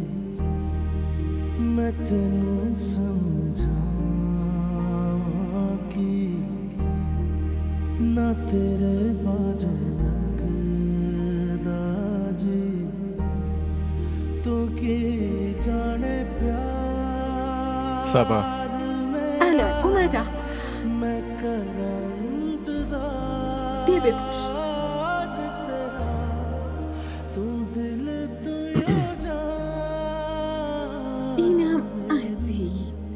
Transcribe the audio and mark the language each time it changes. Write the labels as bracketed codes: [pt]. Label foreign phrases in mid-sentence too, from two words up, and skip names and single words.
[pa] ਮੈਂ ਤੈਨੂੰ ਸਮਝਾ ਕਿ ਨਾ ਤੇਰੇ ਬਾਜੂ ਲਗਦਾ ਜੀ ਤੋ ਕੀ ਜਾਣੇ ਪਿਆਰ [fa] سبا الان اومدم. بیا بپوش. اینم از این.